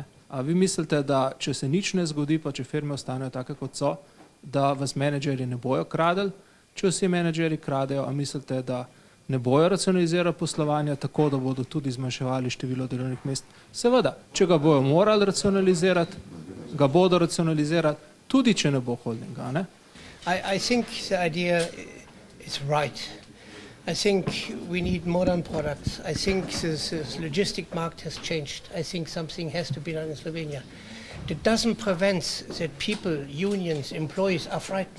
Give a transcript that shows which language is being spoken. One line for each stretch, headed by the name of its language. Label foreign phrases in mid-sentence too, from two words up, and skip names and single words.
Slovenian: A vi mislite, da če se nič ne zgodi, pa če firme ostanejo take, kot so, da vas menedžerji ne bojo kradili? Če vsi menedžerji kradejo, a mislite, da ne bojo racionalizirali poslovanja tako, da bodo tudi zmanjševali število delovnih mest? Seveda, če ga bojo morali racionalizirati, ga bodo racionalizirati, tudi če ne bo holdinga. Ne?
English: I think the idea is right. I think we need modern products. I think this logistic market has changed. I think something has to be done in Slovenia. It doesn't prevent that people, unions, employees are frightened.